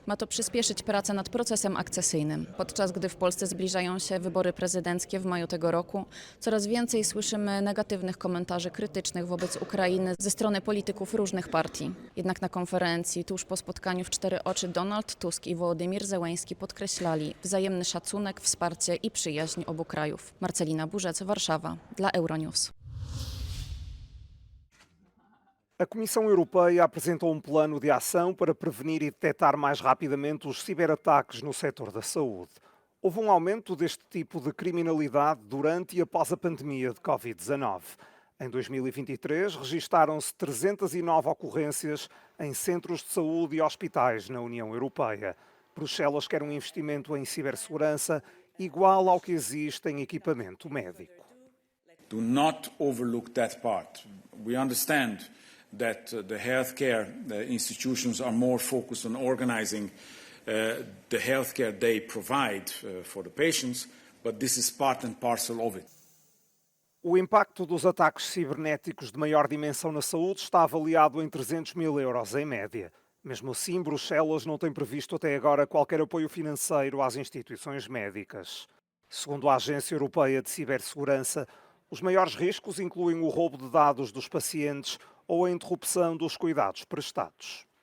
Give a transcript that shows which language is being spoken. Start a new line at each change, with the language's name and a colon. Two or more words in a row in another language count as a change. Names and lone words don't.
Polish: Ma to przyspieszyć pracę nad procesem akcesyjnym. Podczas gdy w Polsce zbliżają się wybory prezydenckie w maju tego roku, coraz więcej słyszymy negatywnych komentarzy krytycznych krytycznych wobec Ukrainy ze strony polityków różnych partii. Jednak na konferencji, tuż po spotkaniu w cztery oczy, Donald Tusk i Wołodymir Zełenski podkreślali wzajemny szacunek, wsparcie i przyjaźń obu krajów. Marcelina Burzec, Warszawa, dla Euronews.
Portuguese: A Comissão Europeia apresentou plano de ação para prevenir e detectar mais rapidamente os ciberataques no setor da saúde. Houve aumento deste tipo de criminalidade durante e após a pandemia de Covid-19. Em 2023, registaram-se 309 ocorrências em centros de saúde e hospitais na União Europeia. Bruxelas quer investimento em cibersegurança igual ao que existe em equipamento médico.
English: Do not overlook that part. We understand that the healthcare institutions are more focused on organizing the healthcare they provide for the patients, but this is part and parcel of it.
Portuguese: O impacto dos ataques cibernéticos de maior dimensão na saúde está avaliado em 300 mil euros em média. Mesmo assim, Bruxelas não tem previsto até agora qualquer apoio financeiro às instituições médicas. Segundo a Agência Europeia de Cibersegurança, os maiores riscos incluem o roubo de dados dos pacientes ou a interrupção dos cuidados prestados.